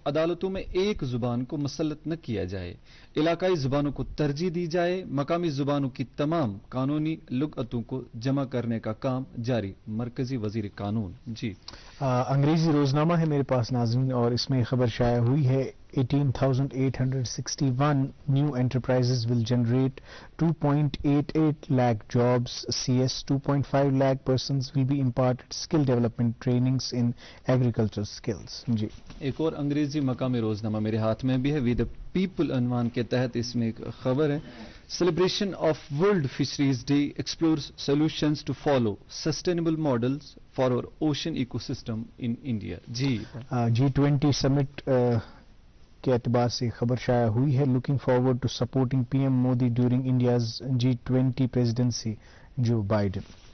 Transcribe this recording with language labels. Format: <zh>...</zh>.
<hi>अदालतों में एक जुबान को मुसल्लत न किया जाए, इलाकाई जुबानों को तरजीह दी जाए, मकामी जुबानों की तमाम कानूनी लुगतों को जमा करने का काम जारी, मरकजी वजीर कानून। जी अंग्रेजी रोजनामा है मेरे पास नाज़रीन, और इसमें खबर शाया हुई है</hi> <en>18,861 new enterprises will generate 2.88 lakh jobs. CS 2.5 lakh persons will be imparted skill development trainings in agricultural skills.</en> <hi>जी एक और अंग्रेजी मकामी रोजनामा मेरे हाथ में भी है। वी द पीपल अनवान के तहत इसमें एक खबर है,</hi> <en>Celebration of world fisheries day explores solutions to follow sustainable models for our ocean ecosystem in India.</en> <hi>Ji G20 summit के एतबार से खबर शाया हुई है,</hi> <en>Looking forward to supporting PM Modi during India's G20 presidency, Joe Biden.</en>